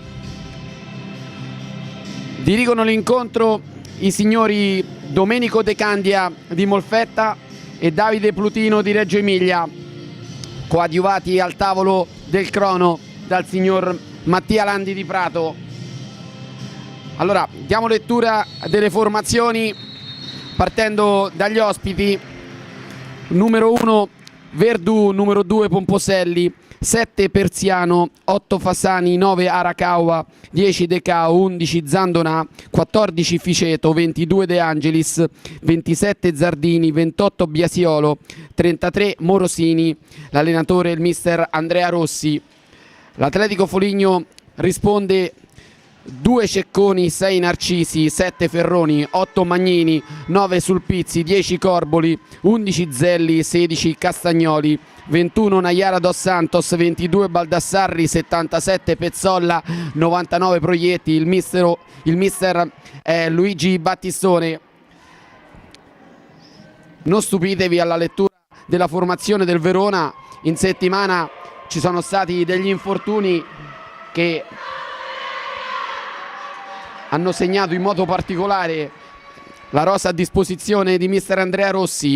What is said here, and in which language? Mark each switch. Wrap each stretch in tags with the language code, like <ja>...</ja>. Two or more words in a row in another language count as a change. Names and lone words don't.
<it>Dirigono l'incontro i signori Domenico De Candia di Molfetta e Davide Plutino di Reggio Emilia, coadiuvati al tavolo del crono dal signor Mattia Landi di Prato. Allora, diamo lettura delle formazioni partendo dagli ospiti. Numero 1 Verdù, numero 2 Pomposelli, 7 Persiano, 8 Fasani, 9 Arakawa, 10 Decao, 11 Zandonà, 14 Ficeto, 22 De Angelis, 27 Zardini, 28 Biasiolo, 33 Morosini. L'allenatore è il mister Andrea Rossi. L'Atletico Foligno risponde 2 Cecconi, 6 Narcisi, 7 Ferroni, 8 Magnini, 9 Sulpizzi, 10 Corboli, 11 Zelli, 16 Castagnoli, 21 Naiara Dos Santos, 22 Baldassarri, 77 Pezzolla, 99 Proietti. Il mister è Luigi Battistone. Non stupitevi alla lettura della formazione del Verona. In settimana ci sono stati degli infortuni che hanno segnato in modo particolare la rosa a disposizione di mister Andrea Rossi.</it>